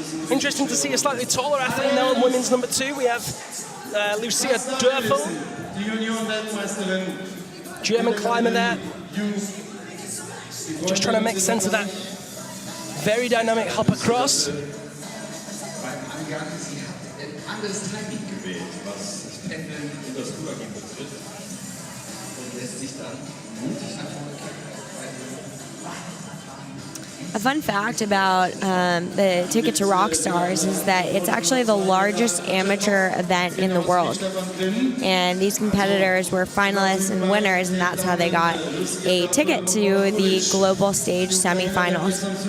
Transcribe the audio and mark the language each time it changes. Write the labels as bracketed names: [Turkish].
[English] Interesting to see a slightly taller athlete now in women's number 2. We have Lucia Dörfel, German climber there. Just trying to make sense of that very dynamic hop across. [German] Sie hat ein anderes Timing gewählt, was das Pendeln und das Rübergehen betrifft. Und lässt sich dann mutig nach vorne [English] A fun fact about the Ticket to Rockstars is that it's actually the largest amateur event in the world. And these competitors were finalists and winners, and that's how they got a ticket to the global stage semifinals.